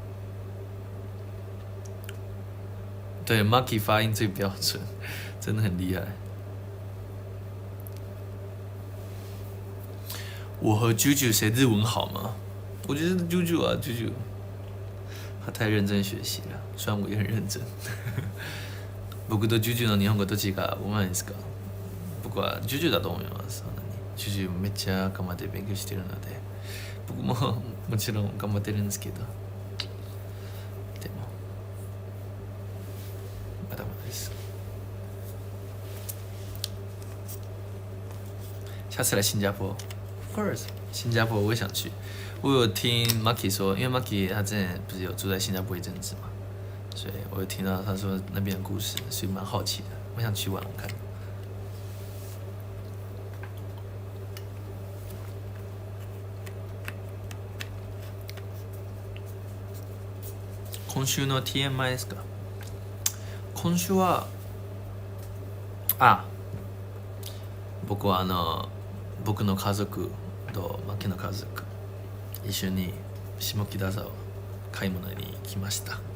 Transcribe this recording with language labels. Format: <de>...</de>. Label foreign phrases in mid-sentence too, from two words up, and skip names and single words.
<zh>对 ，Maki 发音最标准，真的很厉害。我和 JoJo 谁日文好吗？我觉得 JoJo 啊 ，JoJo 他太认真学習了，虽然我也很認真。</zh> <ja>僕と JoJo の日本語どっちがうまいですか？僕は JoJo だと思います。JoJo めっちゃ頑張って勉強してるので、僕ももちろん頑張ってるんですけど、でもまだまだです。</ja> <zh>下次来新加坡 ，</zh> <en>of course，</en> <zh>新加坡我也想去。我有听 Maki 说，因为 Maki 他之前不是有住在新加坡一阵子嘛，所以我有听到他说那边的故事，所以蛮好奇的，我想去玩玩看。</zh> <ja>今週の TMI ですか？今週は僕は僕の家族とマキの家族一緒に下北沢買い物に来ました。</ja>